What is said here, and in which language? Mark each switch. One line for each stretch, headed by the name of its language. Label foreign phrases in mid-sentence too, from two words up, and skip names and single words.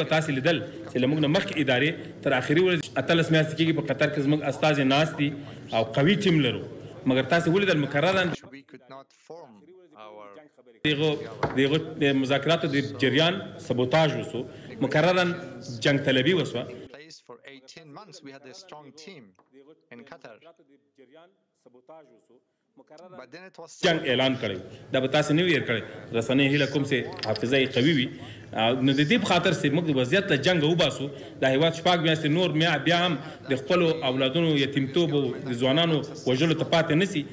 Pashto: تاسې لیدل چې له موږ نه مخکې ادارې تر آخري ورځې 18 میاشتې کېږي په قطر کې زموږ استازي ناست دي او قوي ټیم لرو، مګر تاسې ولیدل مکررا د مذاکراتو د جریان سبوتاژ وسو، مکررا جنگ طلبي وسوه.
English: For 18 months we had a strong team in Qatar.
Pashto: جنگ اعلان کړی دا به تاسو نه ویر کړی. رسنۍ هیله کوم چې حافظه یې قوي وي، نو د دې په خاطر چې موږ د وضعیت له جنګ وباسو. د هېواد شپږ میاشتې نور بیا هم د خپلو اولادونو یتیمتوب او د ځوانانو وژلو ته پاتې نه سي.